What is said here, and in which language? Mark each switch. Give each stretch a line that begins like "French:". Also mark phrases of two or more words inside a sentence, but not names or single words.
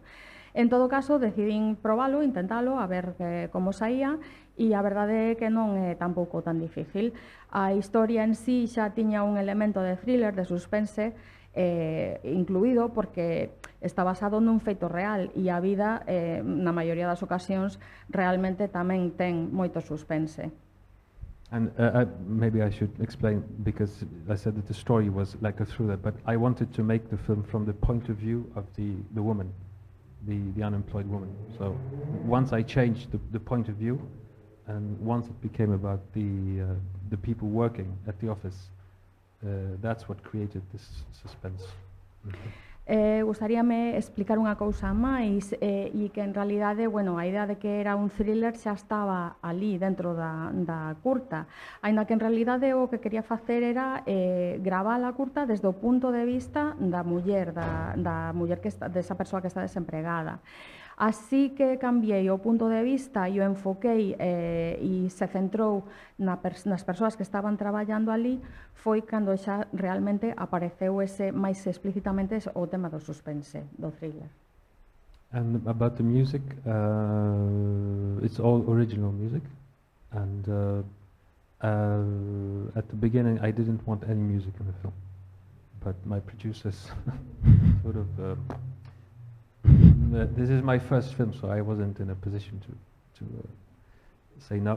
Galician: En todo caso, decidín probalo, intentalo, a ver como saía, e a verdade é que non é tampouco tan difícil. A historia en sí xa tiña un elemento de thriller, de suspense, incluído porque está basado nun feito real e a vida, na maioría das ocasións, realmente tamén ten moito suspense.
English: And maybe I should explain, because I said that the story was like a thriller, but I wanted to make the film from the point of view of the woman, the unemployed woman. So once I changed the point of view, and once it became about the people working at the office, that's what created this suspense.
Galician: Gustaríame explicar unha cousa máis e que en realidade, bueno, a idea de que era un thriller xa estaba ali dentro da curta, aínda que en realidade o que quería facer era gravar a curta desde o punto de vista da muller, da muller que está, desa persoa que está desempregada. Así que cambiei o punto de vista e o enfoquei e se centrou nas persoas que estaban traballando ali, foi cando xa realmente apareceu ese máis explícitamente o tema do suspense, do thriller.
English: And about the music, it's all original music, and at the beginning I didn't want any music in the film, but my producers sort of this is my first film, so I wasn't in a position to say no.